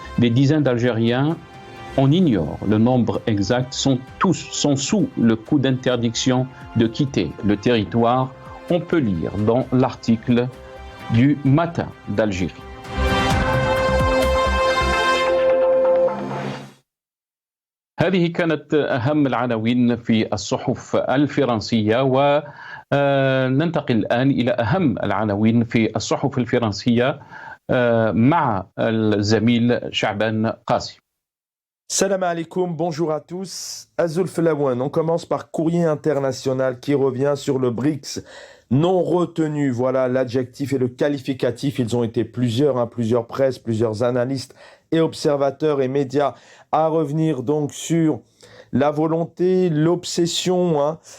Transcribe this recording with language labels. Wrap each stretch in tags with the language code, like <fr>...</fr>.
<fr>Des dizaines d'Algériens, on ignore le nombre exact, sont sous le coup d'interdiction de quitter le territoire. On peut lire dans l'article du Matin d'Algérie.</fr> <ar>هذه كانت أهم العناوين في الصحف الفرنسية، وننتقل الآن إلى أهم العناوين في الصحف الفرنسية مع الزميل شعبان قاسي.</ar> <fr>Salam alaikum, bonjour à tous. Azul Felaouane, on commence par Courrier International qui revient sur le BRICS non retenu. Voilà l'adjectif et le qualificatif. Ils ont été plusieurs presses, plusieurs analystes et observateurs et médias à revenir donc sur la volonté, l'obsession.</fr>